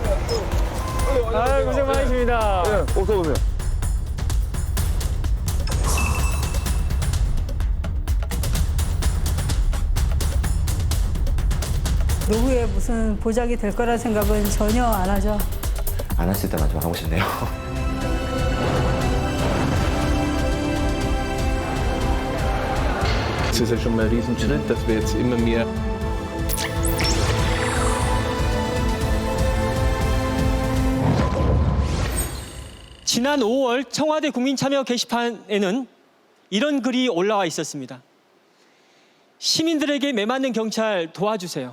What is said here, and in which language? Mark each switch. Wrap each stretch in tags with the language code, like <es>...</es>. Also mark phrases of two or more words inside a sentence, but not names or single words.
<ko>고생 많으십니다. 네, 어서 오세요. 노후에 무슨 보장이 될 거라 생각은 전혀 안 하죠. 안 하실 때만 좀 하고 싶네요.</ko> <de>Es ist ja schon mal ein Riesenschritt, dass wir jetzt immer mehr</de> <ko>지난 5월 청와대 국민참여 게시판에는 이런 글이 올라와 있었습니다. 시민들에게 매맞는 경찰 도와주세요.</ko>